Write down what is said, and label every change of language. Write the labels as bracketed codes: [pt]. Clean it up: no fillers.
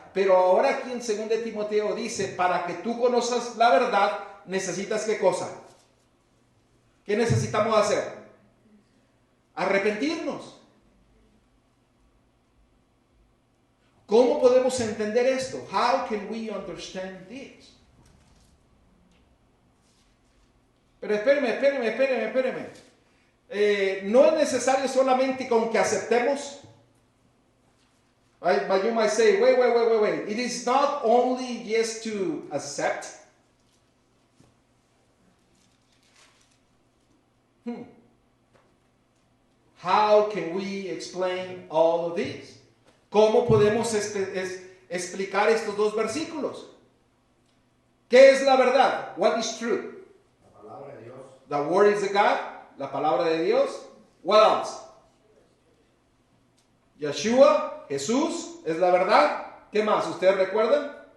[es] Pero ahora aquí en 2 Timoteo dice, para que tú conozcas la verdad, necesitas ¿qué cosa? ¿Qué necesitamos hacer? Arrepentirnos. ¿Cómo podemos entender esto? [en] How can we understand this? [es] Pero espéreme. No es necesario solamente con que aceptemos. [en] Right? But you might say, wait. It is not only just to accept. How can we explain all of this? [es] ¿Cómo podemos explicar estos dos versículos? ¿Qué es la verdad? [en] What is truth? [es] La palabra de Dios. [en] The word is the God. [es] La palabra de Dios. [en] What else? [es] Yeshua, Jesús, es la verdad. ¿Qué más? ¿Ustedes recuerdan?